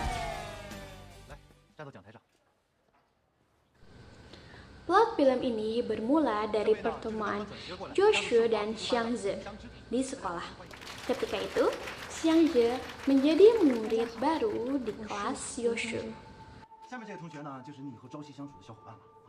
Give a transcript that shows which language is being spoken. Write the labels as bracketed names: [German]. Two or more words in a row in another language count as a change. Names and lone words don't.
[Indonesian] Plot film ini bermula dari pertemuan Joshua dan Xiangzi di sekolah. Ketika itu, Xiangzi menjadi murid baru di kelas Joshua. [Chinese] 下面这个同学呢，就是你以后朝夕相处的小伙伴了啊！